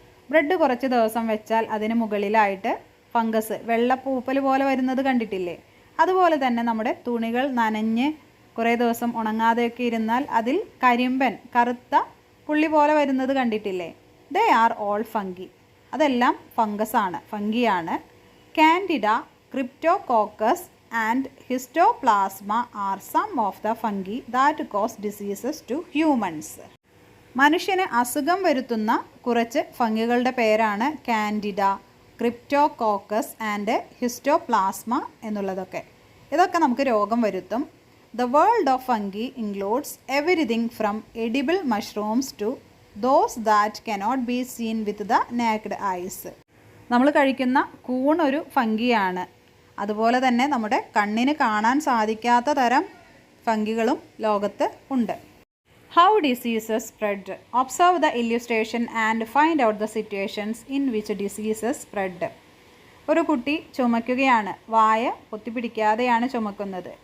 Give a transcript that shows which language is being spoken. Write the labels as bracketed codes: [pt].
[ml] Bread കുറച്ച് ദിവസം വെച്ചാൽ അതിന് മുകളിലായിട്ട് ഫംഗസ്, വെള്ളപ്പൂപ്പൽ പോലെ വരുന്നത് കണ്ടിട്ടില്ലേ? അതുപോലെ തന്നെ നമ്മുടെ തുണികൾ നനഞ്ഞ് കുറേ ദിവസം ഉണങ്ങാതെയൊക്കെ ഇരുന്നാൽ അതിൽ കരിമ്പൻ, കറുത്ത പുള്ളി പോലെ വരുന്നത് കണ്ടിട്ടില്ലേ? [en] They are all fungi. [ml] അതെല്ലാം ഫംഗസാണ്, ഫംഗിയാണ്. [en] Candida, Cryptococcus and histoplasma are some of the fungi that cause diseases to humans. [ml] മനുഷ്യന് അസുഖം വരുത്തുന്ന കുറച്ച് ഫംഗികളുടെ പേരാണ് കാൻഡിഡ, ക്രിപ്റ്റോകോക്കസ് ആൻഡ് ഹിസ്റ്റോപ്ലാസ്മ എന്നുള്ളതൊക്കെ. ഇതൊക്കെ നമുക്ക് രോഗം വരുത്തും. [en] The world of fungi includes everything from edible mushrooms to those that cannot be seen with the naked eyes. [ml] നമ്മൾ കഴിക്കുന്ന കൂൺ ഒരു ഫംഗിയാണ്. അതുപോലെ തന്നെ നമ്മുടെ കണ്ണിന് കാണാൻ സാധിക്കാത്ത തരം ഫംഗികളും ലോകത്ത് ഉണ്ട്. [en] How diseases spread. Observe the illustration and find out the situations in which diseases spread. [ml] ഒരു കുട്ടി ചുമയ്ക്കുകയാണ്, വായ പൊത്തിപ്പിടിക്കാതെയാണ് ചുമക്കുന്നത്.